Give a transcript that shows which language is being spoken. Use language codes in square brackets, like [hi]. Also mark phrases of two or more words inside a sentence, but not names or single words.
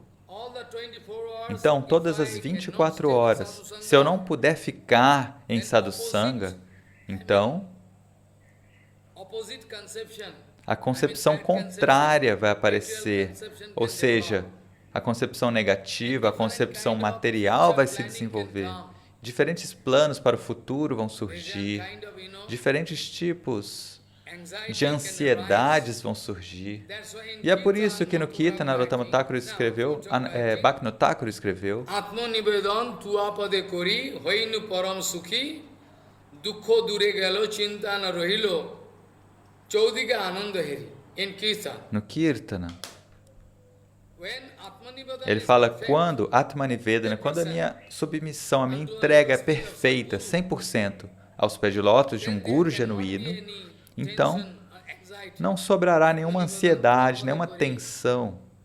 [pt] Então, todas as 24 horas, se eu não puder ficar em Sadhu Sangha, então a concepção contrária vai aparecer, ou seja, a concepção negativa, a concepção material vai se desenvolver. Diferentes planos para o futuro vão surgir, diferentes tipos de ansiedades vão surgir. E é por isso que no Kirtana, Narottama Thakur escreveu, Bhaktivinoda Thakur escreveu, [bn] আত্মনিবেদন তুয়াপদে করি হইনু পরম সুখী দুখ দূরে গেল চিন্তা না রহিল চৌদিগ আনন্দ হেরি. [pt] No Kirtana, ele fala, quando Atmanivedana, quando a minha submissão, a minha entrega é perfeita, 100%, aos pés de lótus de um guru genuíno, então não sobrará nenhuma ansiedade, nenhuma tensão.